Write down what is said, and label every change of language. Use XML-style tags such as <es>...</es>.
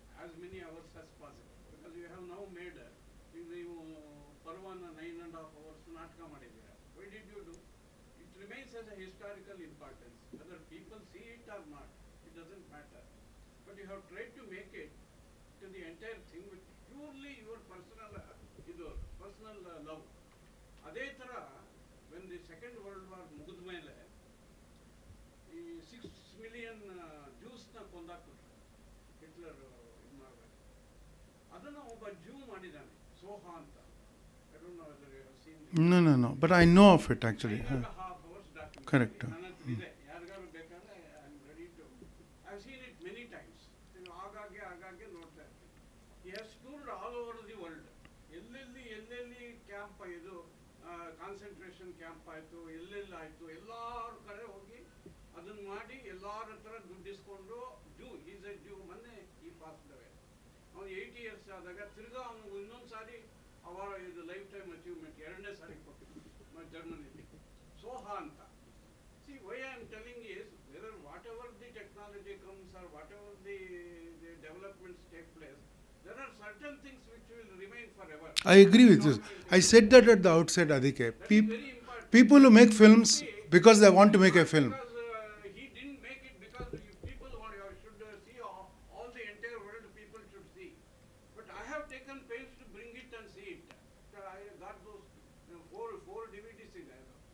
<en>as many hours as possible. Because you have now made,</en> <kn>ನೀವು ಪರ್ವನ 9.5 hours ನಾಟಕ ಮಾಡಿದ್ದೀರಾ.</kn> <en>Why did you do? It remains as a historical importance. Whether people see it or not, it doesn't matter. But you have tried to make it to the entire thing with purely your personal, personal love.</en> <kn>ಅದೇ ಥರ</kn> <en>when the Second World War</en> <kn>ಮುಗಿದ ಮೇಲೆ ಈ 6 million ಜ್ಯೂಸ್ನ ಕೊಂದಾಕ್ಬಿಟ್ರು Hitler ಇದು ಮಾಡಬೇಕು. ಅದನ್ನು ಒಬ್ಬ ಜ್ಯೂ ಮಾಡಿದ್ದಾನೆ, ಸೋಹಾ ಅಂತ.</kn> <en>I don't know whether you have seen it. No, but I know of it actually. 9.5 hours documentary. Correct.</en> <kn>ನನ್ನ ಹತ್ರ ಇದೆ, ಯಾರಿಗಾರು ಬೇಕಾದ್ರೆ</kn> <en>I am ready to. I have seen it many times.</en> <kn>ಆಗಾಗ್ಗೆ ನೋಡ್ತಾ ಇರ್ತೀನಿ.</kn> <en>He has toured all over the world.</en> <kn>ಎಲ್ಲೆಲ್ಲಿ camp ಇದು ಕಾನ್ಸಂಟ್ರೇಷನ್ ಕ್ಯಾಂಪ್ ಆಯಿತು, ಎಲ್ಲೆಲ್ಲಿ ಆಯಿತು, ಎಲ್ಲಾರ ಕಡೆ ಹೋಗಿ ಅದನ್ನ ಮಾಡಿ ಎಲ್ಲಾರ ಹತ್ರ ದುಡ್ಡಿಸ್ಕೊಂಡು</kn> <en>Is a Jew.</en> <kn>ಮೊನ್ನೆ ಈ ಪಾಸ್ದವೆ ಅವನು 8 years ಆದಾಗ ತಿರ್ಗಾ ಅವನು ಇನ್ನೊಂದು ಸಾರಿ ಇದು ಲೈಫ್ ಟೈಮ್ ಅಚೀವ್ಮೆಂಟ್ 2ನೇ ಸಾರಿ ಕೊಟ್ಟಿದ್ದು ಜರ್ಮನಿಲಿ, ಸೋಹಾ ಅಂತ.</kn> <en>See why I am telling is whether whatever the technology comes or whatever the developments take place, there are certain things which will remain forever. I agree with you. I said that at the outset, Adike. That is very important. People who make films because they want to make a film. Because he didn't make it because people should see all the entire world people should see. But I have taken pains to bring it and see it. So I got those four DVDs in there.</en>